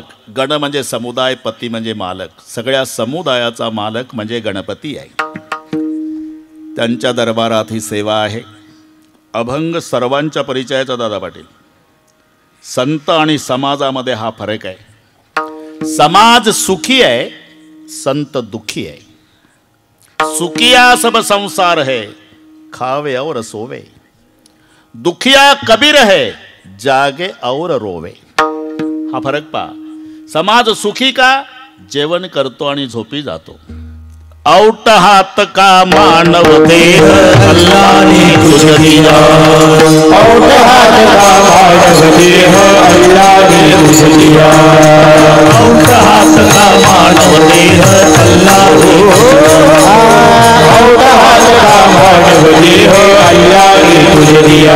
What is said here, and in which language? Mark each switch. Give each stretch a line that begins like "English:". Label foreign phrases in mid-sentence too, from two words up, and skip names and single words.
Marathi: गण म्हणजे समुदाय, पती म्हणजे मालक. सगळ्या समुदायाचा मालक म्हणजे गणपती आहे. त्यांच्या दरबारात ही सेवा आहे. अभंग सर्वांच्या परिचयाचा दादा पाटील. संत आणि समाजामध्ये हा फरक आहे. समाज सुखी आहे, संत दुखी आहे.
Hindi: सुखिया सब संसार है, खावे और सोवे. दुखिया कबीर है, जागे और रोवे.
Marathi: हा फरक पहा. समाज सुखी का? जेवण करतो आणि झोपी जातो.
Hindi: औट हात का मानव देह अल्लाने तुझ दिया. औट हात का मानव देह अल्लाने तुझ दिया. औट हात का मानव देह अल्लाने औट हात का मानव देह अल्लाने तुझ दिया.